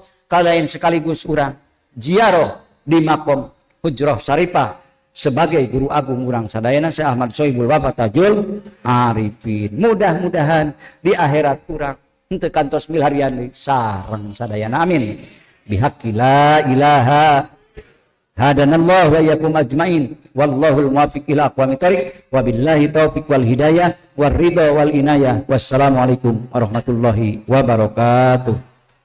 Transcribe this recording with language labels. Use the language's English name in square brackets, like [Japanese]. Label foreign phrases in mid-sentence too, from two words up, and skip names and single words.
[Sundanese] Kalayan sekaligus urang ziarah di makom Hujrah Syarifah sebagai guru agung urang sadayana Syekh Ahmad Sohibul Wafa Tajul Arifin. Mudah-mudahan di akhirat urang henteu kantos milharian sareng sadayana amin. [Arabic] بحق لا إله هدانا الله وإياكم أجمعين والله الموفق إلى أقوم الطريق وبالله التوفيق والهداية والرضا والعناية. والسلام عليكم ورحمة الله وبركاته.